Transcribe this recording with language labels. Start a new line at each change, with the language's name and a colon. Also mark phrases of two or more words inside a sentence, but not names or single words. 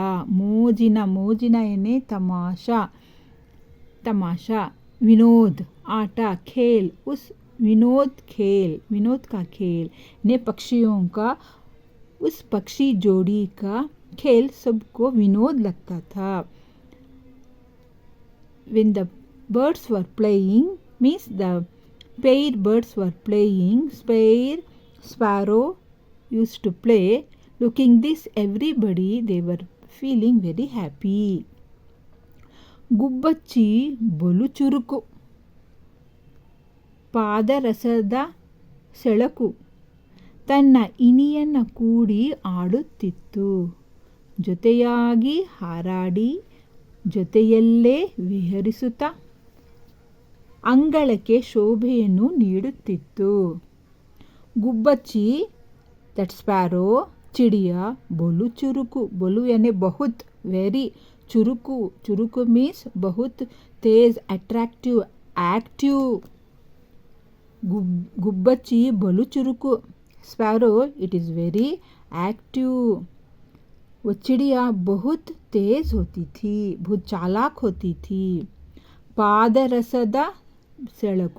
Hindi: मोजिना यानी तमाशा. विनोद. आटा खेल. उस विनोद का खेल ने पक्षियों का उस पक्षी जोड़ी का खेल सबको विनोद लगता था.
English: When the birds were playing, means the pair birds were playing, sparrow used to play. Looking this, everybody, they were feeling very happy.
Kannada: ಗುಬ್ಬಚ್ಚಿ ಬಲು ಚುರುಕು, ಪಾದರಸದ ಸೆಳಕು, ತನ್ನ ಇನಿಯನ್ನು ಕೂಡಿ ಆಡುತ್ತಿತ್ತು. ಜೊತೆಯಾಗಿ ಹಾರಾಡಿ ಜೊತೆಯಲ್ಲೇ ವಿಹರಿಸುತ್ತಾ ಅಂಗಳಕ್ಕೆ ಶೋಭೆಯನ್ನು ನೀಡುತ್ತಿತ್ತು. ಗುಬ್ಬಚ್ಚಿ,
English: that sparrow,
Kannada: ಚಿಡಿಯಾ, ಬಲು ಚುರುಕು. ಬಲು
Hindi: यानी बहुत,
Kannada: ವೆರಿ.
English: ಚುರುಕು ಮೀನ್ಸ್
Hindi: बहुत तेज,
English: attractive, active.
Kannada: ಗುಬ್ಬಚ್ಚಿ ಬಲು ಚುರುಕು.
English: Sparrow, it is very active.
Hindi: वो चिड़िया बहुत तेज होती थी, बहुत चालाक होती थी.
Kannada: ಪಾದರಸದ ಸೆಳಕು.